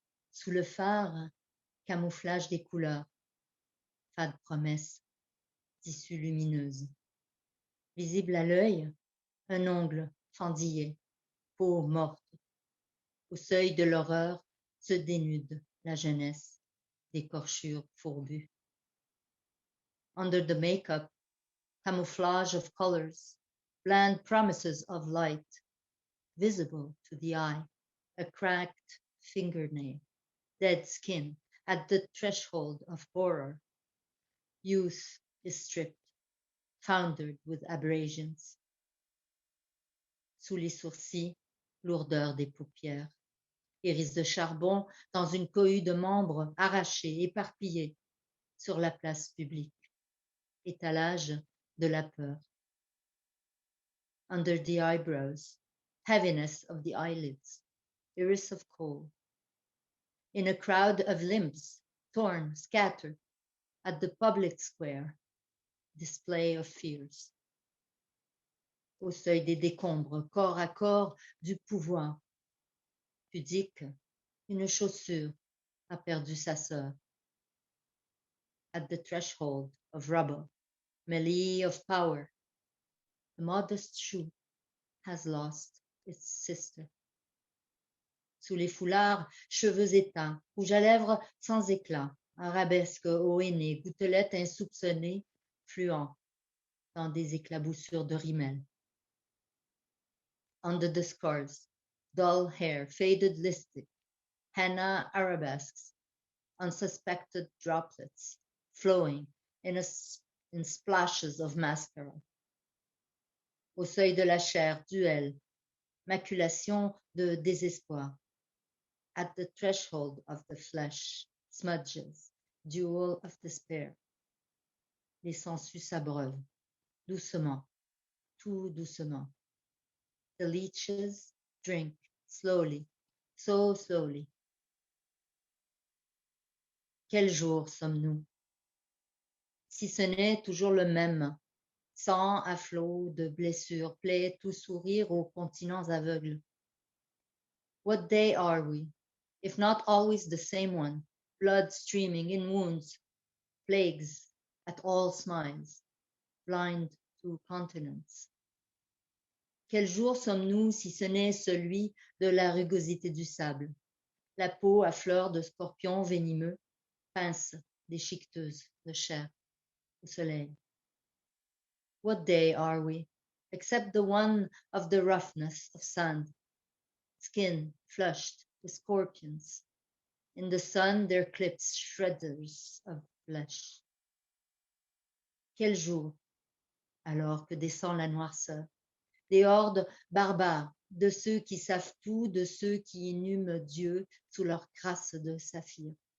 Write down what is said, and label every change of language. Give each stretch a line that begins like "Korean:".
French: Sous le phare, camouflage des couleurs, fade promesse, tissu lumineuse. Visible à l'œil, un ongle fendillé, peau morte. Au seuil de l'horreur se dénude la jeunesse, d'écorchures fourbues.
English: Under the makeup, camouflage of colors, bland promises of light, visible to the eye, a cracked fingernail, dead skin at the threshold of horror. Youth is stripped, foundered with abrasions.
French: Sous les sourcils, lourdeur des paupières. Iris de charbon dans une cohue de membres arrachés, éparpillés sur la place publique. Étalage de la peur.
English: Under the eyebrows, heaviness of the eyelids, iris of coal. In a crowd of limbs, torn, scattered, at the public square, display of fears.
French: Au seuil des décombres, corps à corps du pouvoir. Pudique, une chaussure a perdu sa sœur.
English: At the threshold of rubble, melee of power, the modest shoe has lost its sister.
French: Sous les foulards, cheveux éteints, rouge à lèvres sans éclat, arabesque au henné, gouttelette insoupçonnée, fluent dans des éclaboussures de rimel.
English: Under the scars, dull hair, faded lipstick, henna arabesques, unsuspected droplets, flowing in splashes of mascara.
French: Au seuil de la chair, duel, maculation de désespoir.
English: At the threshold of the flesh, smudges, duel of despair.
French: Les sangsues s'abreuvent, doucement, tout doucement.
English: The leeches drink slowly, so slowly.
French: Quel jour sommes-nous? Si ce n'est toujours le même, sang à flot de blessures, plaies, tout sourire aux continents aveugles.
English: What day are we, if not always the same one, blood streaming in wounds, plagues at all smiles, blind to continents?
French: Quel jour sommes-nous si ce n'est celui de la rugosité du sable, la peau à fleurs de scorpions venimeux, pince déchiqueteuse de chair au soleil?
English: What day are we, except the one of the roughness of sand, skin flushed with scorpions, in the sun their clips shredders of flesh?
French: Quel jour, alors que descend la noirceur, des hordes barbares, de ceux qui savent tout, de ceux qui inhument Dieu sous leur crasse de saphir.